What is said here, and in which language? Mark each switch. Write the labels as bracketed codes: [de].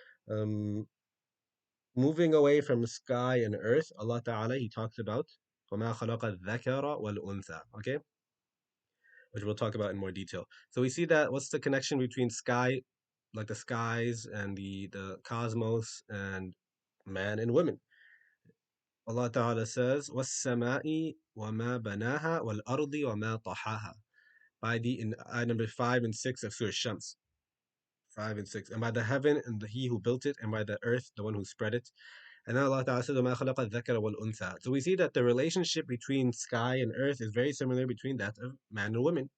[en] Um, Moving away from sky and earth, Allah Ta'ala He talks about [ar] وَمَا خَلَقَ الذَّكَرَ وَالْأُنثَى. [en] Okay, which we'll talk about in more detail. So we see that what's the connection between sky, like the skies and the cosmos, and man and women. Allah Ta'ala says, [ar] وَالسَّمَاءِ وَمَا بَنَاهَا وَالْأَرْضِ وَمَا طَحَاهَا. [en] By the in ayah number 5 and 6 of Surah Shams. 5 and 6. And by the heaven and he who built it, and by the earth, the one who spread it. And then Allah Ta'ala says, [ar] وَمَا خَلَقَ الذَّكَرَ وَالْأُنثَى. [en] So we see that the relationship between sky and earth is very similar between that of man and woman.